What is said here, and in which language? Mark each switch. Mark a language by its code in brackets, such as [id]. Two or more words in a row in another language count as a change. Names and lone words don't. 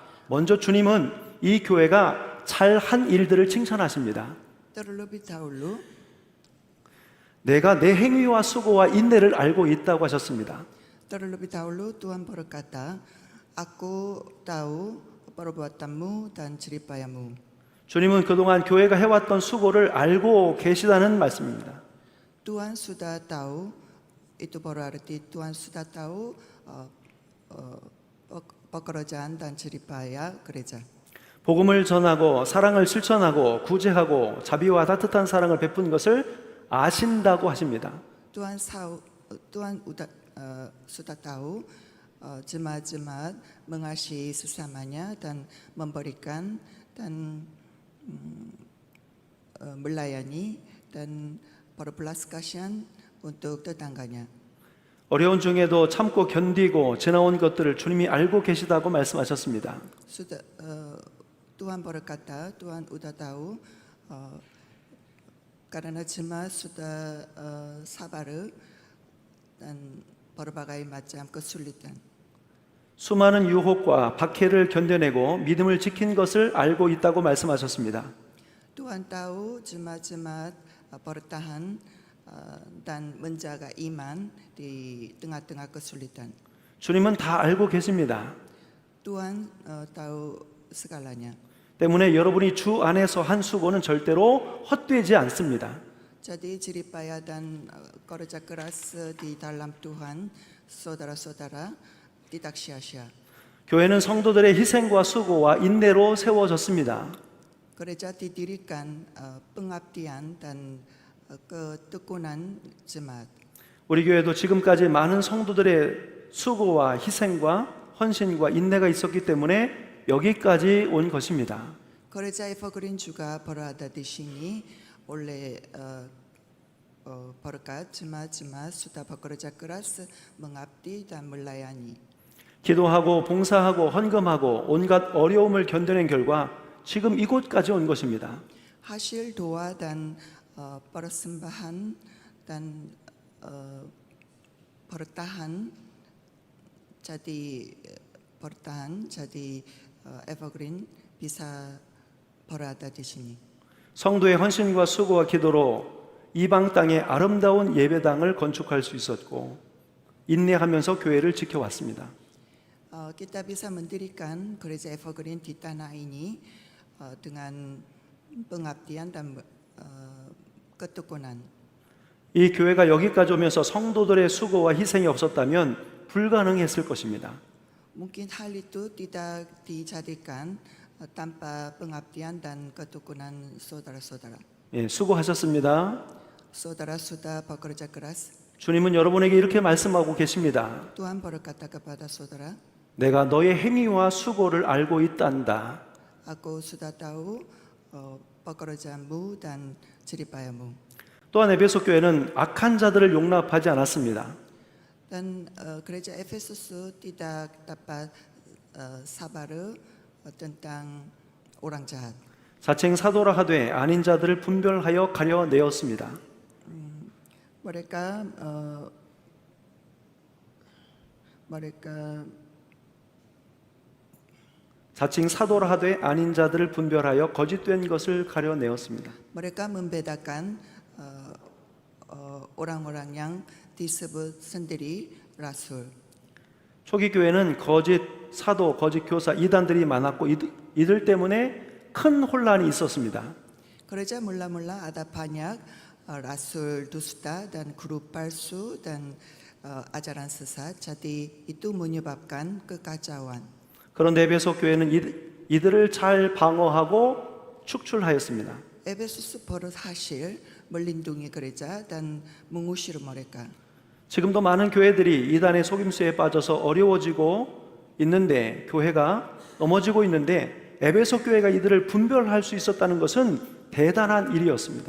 [ko] 먼저 주님은 이 교회가 잘한 일들을 칭찬하십니다. [id] Terlebih dahulu [ko] 내가 내 행위와 수고와 인내를 알고 있다고 하셨습니다. [id] Terlebih dahulu Tuhan berkata, Aku tahu perbuatanmu dan jeripayahmu. [ko] 주님은 그동안 교회가 해왔던 수고를 알고 계시다는 말씀입니다. [id] Tuhan sudah tahu, itu berarti Tuhan sudah tahu pekerjaan dan jeripayah gereja. [ko] 복음을 전하고 사랑을 실천하고 구제하고 자비와 따뜻한 사랑을 베푼 것을 아신다고 하십니다. [id] Tuhan sudah tahu jemaat-jemaat mengasihi sesamanya dan memberikan dan melayani dan berbelas kasihan untuk tetangganya. [ko] 어려운 중에도 참고 견디고 지나온 것들을 주님이 알고 계시다고 말씀하셨습니다. [id] Sudah Tuhan berkata, Tuhan sudah tahu karena jemaat sudah sabar dan berbagai macam kesulitan. [ko] 수많은 유혹과 박해를 견뎌내고 믿음을 지킨 것을 알고 있다고 말씀하셨습니다. [id] Tuhan tahu jemaat-jemaat bertahan dan menjaga iman di tengah-tengah kesulitan. [ko] 주님은 다 알고 계십니다. [id] Tuhan tahu segalanya. [ko] 때문에 여러분이 주 안에서 한 수고는 절대로 헛되지 않습니다. [id] Jadi jeripayah dan kerja keras di dalam Tuhan, saudara-saudara, tidak sia-sia. [ko] 교회는 성도들의 희생과 수고와 인내로 세워졌습니다. [id] Gereja didirikan pengabdian dan ketekunan jemaat. [ko] 우리 교회도 지금까지 많은 성도들의 수고와 희생과 헌신과 인내가 있었기 때문에 여기까지 온 것입니다. [id] Gereja Evergreen juga berada di sini oleh berkat jemaat-jemaat sudah bekerja keras mengabdi dan melayani. [ko] 기도하고 봉사하고 헌금하고 온갖 어려움을 견뎌낸 결과 지금 이곳까지 온 것입니다. [id] Hasil doa dan persembahan dan bertahan jadi Evergreen bisa berada di sini. [ko] 성도의 헌신과 수고와 기도로 이방 땅에 아름다운 예배당을 건축할 수 있었고 인내하면서 교회를 지켜왔습니다. [id] Kita bisa mendirikan gereja Evergreen di tanah ini dengan pengabdian dan ketekunan. [ko] 이 교회가 여기까지 오면서 성도들의 수고와 희생이 없었다면 불가능했을 것입니다. [id] Mungkin hal itu tidak dijadikan tanpa pengabdian dan ketekunan saudara-saudara. [ko] 예, 수고하셨습니다. [id] Saudara sudah bekerja keras. [ko] 주님은 여러분에게 이렇게 말씀하고 계십니다. [id] Tuhan berkata kepada saudara, [ko] 내가 너의 행위와 수고를 알고 있단다. [id] Aku sudah tahu pekerjaanmu dan jeripayahmu. [ko] 또한 에베소 교회는 악한 자들을 용납하지 않았습니다. [id] Dan gereja Efesus tidak dapat sabar tentang orang jahat. [ko] 자칭 사도라 하되 아닌 자들을 분별하여 가려내었습니다. [id] Mereka [ko] 자칭 사도라 하되 아닌 자들을 분별하여 거짓된 것을 가려내었습니다. [id] mereka membedakan orang-orang yang disebut sendiri rasul. [ko] 초기 교회는 거짓 사도, 거짓 교사, 이단들이 많았고 이들 때문에 큰 혼란이 있었습니다. [id] Gereja mula-mula ada banyak rasul dusta dan guru palsu dan ajaran sesat. Jadi itu menyebabkan kekacauan. [ko] 그런데 에베소 교회는 이들을 잘 방어하고 축출하였습니다. [id] Efesus berhasil melindungi gereja dan mengusir mereka. [ko] 지금도 많은 교회들이 이단의 속임수에 빠져서 어려워지고 있는데 교회가 넘어지고 있는데 에베소 교회가 이들을 분별할 수 있었다는 것은 대단한 일이었습니다.